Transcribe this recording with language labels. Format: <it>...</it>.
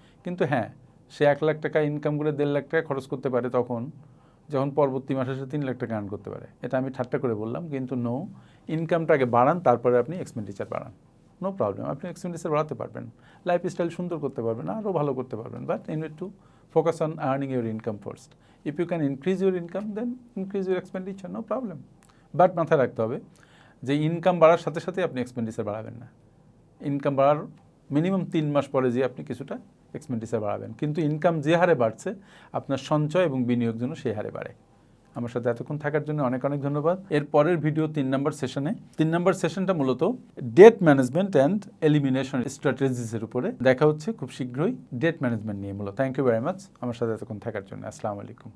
<bn>কিন্তু হ্যাঁ, সে 1 লাখ টাকা ইনকাম করে 1.5 লাখ টাকা খরচ করতে পারে তখন যখন পরবর্তী মাসে সে 3 লাখ টাকা আর্ন করতে পারে। এটা আমি ঠাট্টা করে বললাম, কিন্তু নো, ইনকামটা আগে বাড়ান, তারপরে আপনি এক্সপেন্ডিচার বাড়ান। নো প্রবলেম, আপনি এক্সপেন্ডিচার বাড়াতে পারবেন, লাইফস্টাইল সুন্দর করতে পারবেন, আরও ভালো করতে পারবেন,</bn> <en>But you need to focus on earning your income first. If you can increase your income, then increase your expenditure, no problem.</en> <bn>But মাথায় রাখতে হবে যে ইনকাম বাড়ার সাথে সাথে আপনি এক্সপেন্ডিচার বাড়াবেন না। ইনকাম বাড়ার মিনিমাম 3 মাস পরে যে আপনি কিছুটা এক্সপেন্ডিচার বাড়াবেন, কিন্তু ইনকাম যে হারে বাড়ছে আপনার সঞ্চয় এবং বিনিয়োগ যেন সেই হারে বাড়ে। আমার সাথে এতক্ষণ থাকার জন্য অনেক ধন্যবাদ। এর পরের ভিডিও 3 নম্বর সেশনে, 3 নম্বর সেশনটা মূলত ডেট ম্যানেজমেন্ট অ্যান্ড এলিমিনেশন স্ট্র্যাটেজিসের উপরে দেখা হচ্ছে খুব শীঘ্রই, ডেট ম্যানেজমেন্ট নিয়ে মূলত।</bn> <en>thank you very much</en> <bn>আমার সাথে এতক্ষণ থাকার জন্য। আসসালামু আলাইকুম।</bn>